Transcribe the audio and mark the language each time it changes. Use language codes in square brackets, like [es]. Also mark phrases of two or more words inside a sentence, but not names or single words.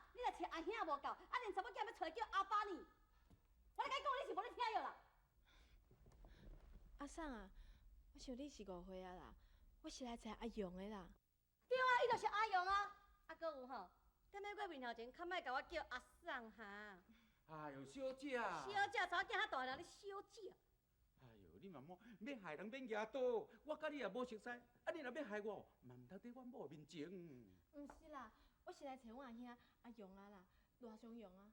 [nan] 你来找阿兄无够，啊，连查某囝要找叫阿爸呢？我咧甲你讲，你是无咧听药啦？阿婶啊，我想你是误会啊啦，我是来找阿勇的啦。对啊，伊就是阿勇啊。啊，搁有吼，踮咧我面头前，较莫甲我叫阿婶哈。哎呦，小姐，小姐，查某囝较大人，你小姐。哎呦，你嘛莫要害人免牙刀，我甲你也无熟悉，啊，你若要害我，嘛毋通伫阮某面前。毋是啦，我是来找阮阿兄阿勇啊啦，罗相勇啊。